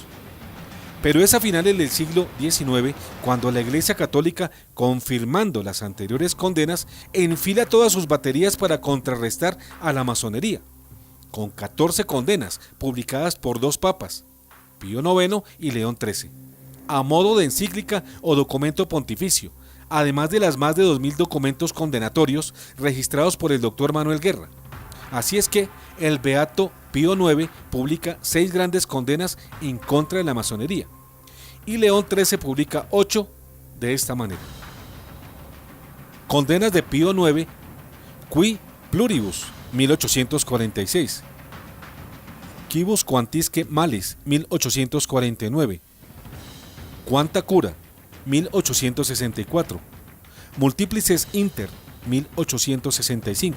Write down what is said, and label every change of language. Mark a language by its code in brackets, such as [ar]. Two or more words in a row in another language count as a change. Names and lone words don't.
[es] Pero es a finales del siglo XIX cuando la Iglesia Católica, confirmando las anteriores condenas, enfila todas sus baterías para contrarrestar a la masonería, con 14 condenas publicadas por dos papas, Pío IX y León XIII, a modo de encíclica o documento pontificio, además de las más de 2.000 documentos condenatorios registrados por el doctor Manuel Guerra. Así es que el beato Pío IX publica 6 grandes condenas en contra de la masonería y León XIII publica 8 de esta manera. Condenas de Pío IX, Qui Pluribus, 1846. Quibus Quantisque Malis, 1849. Quanta Cura, 1864. Multiplices Inter, 1865.